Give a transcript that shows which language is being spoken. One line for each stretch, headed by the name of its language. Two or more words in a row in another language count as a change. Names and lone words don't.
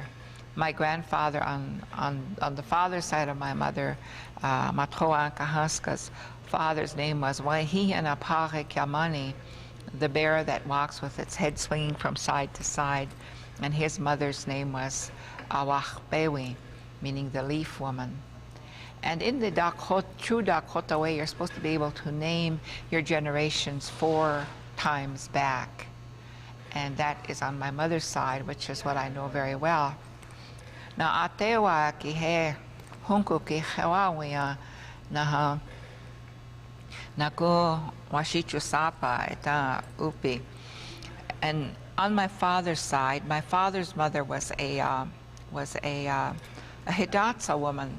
English: My grandfather on the father's side of my mother, Matroa Kahaska's father's name was Waihianapare Kiamani, the bear that walks with its head swinging from side to side, and his mother's name was Awachbewi, meaning the leaf woman. And in the true Dakota way, you're supposed to be able to name your generations 4 times back. And that is on my mother's side, which is what I know very well.
Dakota: Na atewa ki he hunku ki hewawia na ko washichu sapa eta upi.
English: And on my father's side, my father's mother was a Hidatsa woman.